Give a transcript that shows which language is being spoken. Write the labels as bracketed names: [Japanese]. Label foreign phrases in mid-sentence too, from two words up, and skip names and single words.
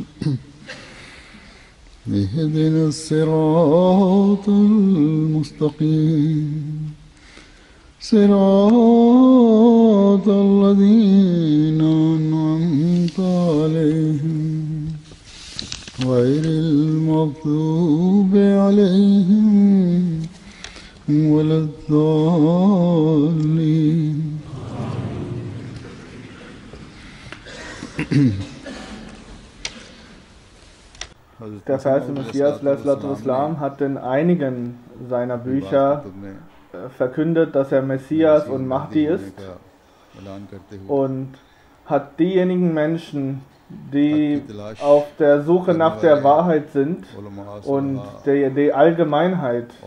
[Arabic] اهدنا الصراط المستقيم صراط الذين أنعمت عليهم غير المغضوب عليهم ولا الضالين. [German] Der verheißene Messias ﷺ hat in einigen seiner Bücher verkündet, dass er Messias und Mahdi ist, und hat diejenigen Menschen, die auf der Suche nach der Wahrheit sind, und die Allgemeinheit,